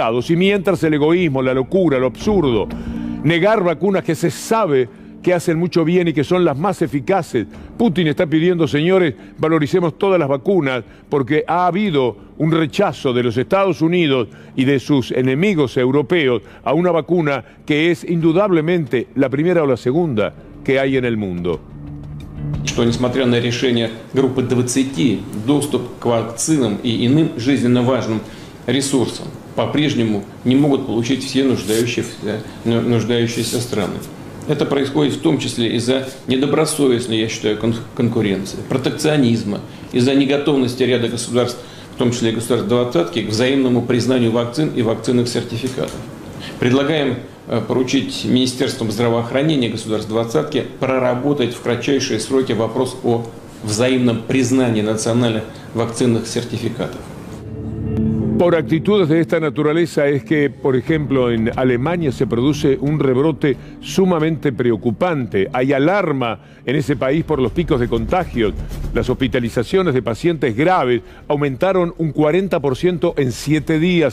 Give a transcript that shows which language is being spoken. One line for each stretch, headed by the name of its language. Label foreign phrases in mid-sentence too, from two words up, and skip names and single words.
Spanish: Y mientras el egoísmo, la locura, lo absurdo, negar vacunas que se sabe que hacen mucho bien y que son las más eficaces. Putin está pidiendo, señores, valoricemos todas las vacunas porque ha habido un rechazo de los Estados Unidos y de sus enemigos europeos a una vacuna que es indudablemente la primera o la segunda que hay en el mundo.
Russian: Что, несмотря на решение группы 20, доступ к вакцинам и иным жизненно важным ресурсам по-прежнему не могут получить все нуждающиеся страны. Это происходит в том числе из-за недобросовестной, я считаю, конкуренции, протекционизма, из-за неготовности ряда государств, в том числе и государств двадцатки, к взаимному признанию вакцин и вакцинных сертификатов. Предлагаем поручить Министерствам здравоохранения государств двадцатки проработать в кратчайшие сроки вопрос о взаимном признании национальных вакцинных сертификатов.
Spanish: Por actitudes de esta naturaleza es que, por ejemplo, en Alemania se produce un rebrote sumamente preocupante. Hay alarma en ese país por los picos de contagios. Las hospitalizaciones de pacientes graves aumentaron un 40% en 7 días.